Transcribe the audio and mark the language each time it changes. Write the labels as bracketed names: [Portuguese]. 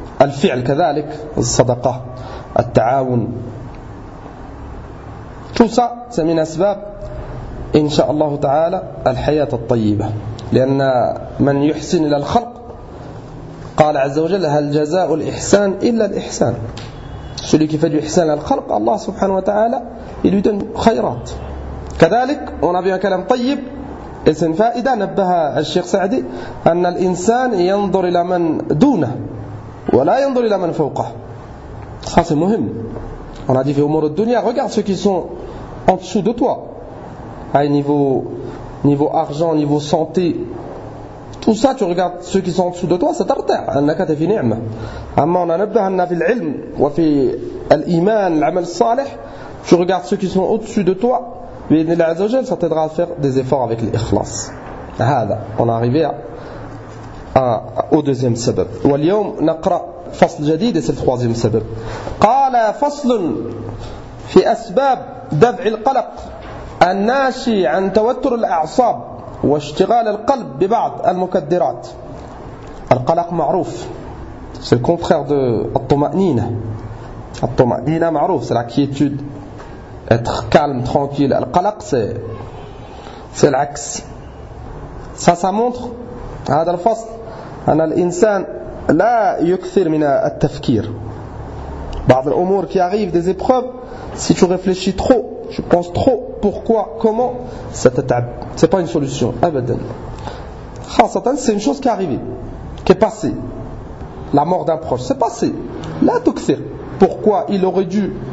[Arabic] الفعل كذلك: الصدقة، التعاون. توسع من أسباب إن شاء الله تعالى الحياة الطيبة، لأن من يحسن إلى الخلق قال عز وجل: هل جزاء الإحسان إلا الإحسان. [French] celui qui fait du إحسان [Arabic] للخلق الله سبحانه وتعالى [French] il lui donne خيرات. [Arabic] كذلك [French] on a vu un [Arabic] كلام طيب اسم فائدة نبه الشيخ سعدي أن الإنسان ينظر إلى من دونه ولا ينظر إلى من فوقه. [French] ça c'est مهم. on a dit [Arabic] في أمور الدنيا [French] regarde ceux qui sont en dessous de toi à un niveau argent, niveau santé, tout ça tu regardes ceux qui sont en dessous de toi ça t'arrête [Arabic] أنك في نعمة. [French] أما on a نبه أن [Arabic] في العلم وفي الإيمان العمل الصالح [French] tu regardes ceux qui sont au-dessus de toi. [Arabic] بإذن الله عز وجل ستدرى [French] faire des efforts avec [Arabic] الإخلاص. [French] هذا on arrive au deuxième سبب. [Arabic] واليوم نقرأ فصل جديد c'est le troisième سبب. قال فصل في أسباب دفع القلق الناشئ عن توتر الأعصاب واشتغال القلب ببعض المكدرات. القلق معروف [French] c'est le contraire de الطمأنينة. [Arabic] الطمأنينة معروف [French] c'est la quiétude. Être calme, tranquille. Al-qalaq, c'est l'axe. [Arabic] Ça montre, هذا الفصل, أن الإنسان لا يكثر من التفكير. بعض الأمور [French] qui arrivent, des épreuves, si tu réfléchis trop, tu penses trop, pourquoi, comment, ça t'attrape. C'est pas une solution. [Arabic] أبداً. [French] خاصةً, c'est une chose qui est arrivée, qui est passée. La mort d'un proche, c'est passé. [Arabic] لا تكثر. [French] Pourquoi il aurait dû.